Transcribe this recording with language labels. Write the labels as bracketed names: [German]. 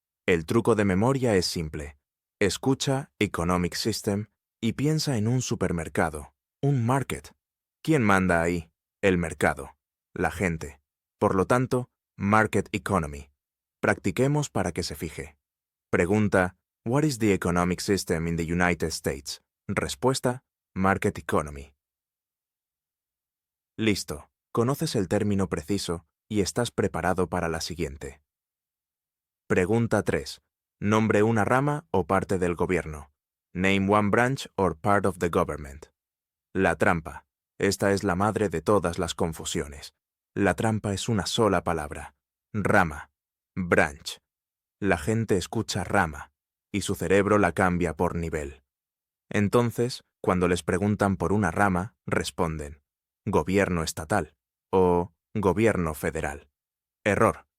[Spanish] El truco de memoria es simple. Escucha Economic System y piensa en un supermercado, un market. ¿Quién manda ahí? El mercado, la gente. Por lo tanto, Market Economy. Practiquemos para que se fije. [English] Pregunta: What is the economic system in the United States? Respuesta: Market Economy. [Spanish] Listo. Conoces el término preciso y estás preparado para la siguiente. Pregunta 3. Nombre una rama o parte del gobierno. [English] Name one branch or part of the government. [Spanish] La trampa. Esta es la madre de todas las confusiones. La trampa es una sola palabra. Rama. Branch. La gente escucha rama y su cerebro la cambia por nivel. Entonces, cuando les preguntan por una rama, responden gobierno estatal o gobierno federal. Error.